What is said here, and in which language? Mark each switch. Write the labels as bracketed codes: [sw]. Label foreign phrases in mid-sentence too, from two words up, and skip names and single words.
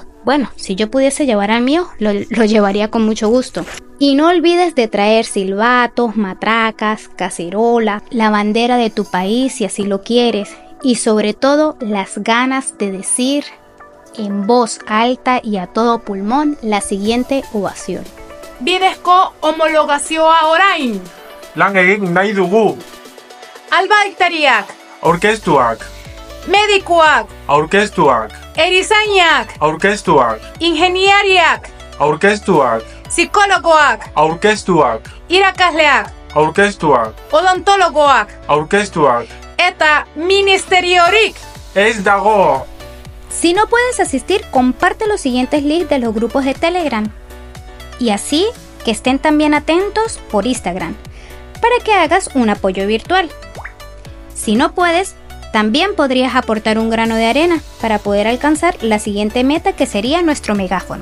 [es] Bueno, si yo pudiese llevar al mío, lo llevaría con mucho gusto. Y no olvides de traer silbatos, matracas, cacerola, la bandera de tu país si así lo quieres. Y sobre todo, las ganas de decir en voz alta y a todo pulmón la siguiente ovación. [eu] Bidezko homologazioa orain! Lan egin nahi dugu! Albaitariak! Aurkeztuak! Medikuak! Aurkeztuak! Erizainak! Aurkeztuak! Ingeniariak! Aurkeztuak! Psikologoak! Aurkeztuak! Irakasleak! Aurkeztuak! Odontologoak! Aurkeztuak! Eta ministeriorik! Ez dago! [es] Si no puedes asistir, comparte los siguientes links de los grupos de Telegram. Y así que estén también atentos por Instagram, para que hagas un apoyo virtual. Si no puedes, también podrías aportar un grano de arena para poder alcanzar la siguiente meta, que sería nuestro megáfono.